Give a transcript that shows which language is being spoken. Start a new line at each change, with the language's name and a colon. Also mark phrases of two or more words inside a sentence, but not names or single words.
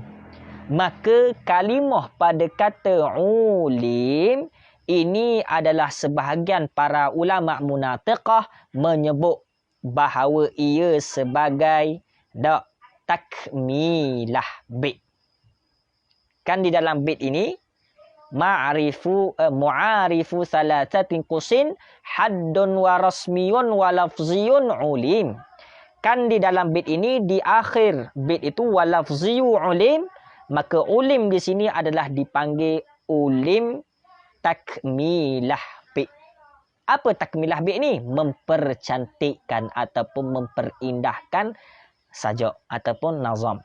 Malay: Maka kalimah pada kata ulim ini adalah sebahagian para ulama munatiqah menyebut bahawa ia sebagai
Arabic: تكملة بيت.
Malay: Kan di dalam bait ini
Arabic: معرف ثلاثة قسم حد ورسمي ولفظي علم.
Malay: Kan di dalam bait ini, di akhir bait itu
Arabic: ولفظي علم,
Malay: maka ulim di sini adalah dipanggil ulim
Arabic: تكملة بيت.
Malay: Apa
Arabic: تكملة بيت
Malay: ni? Mempercantikkan ataupun memperindahkan sajak ataupun nazam.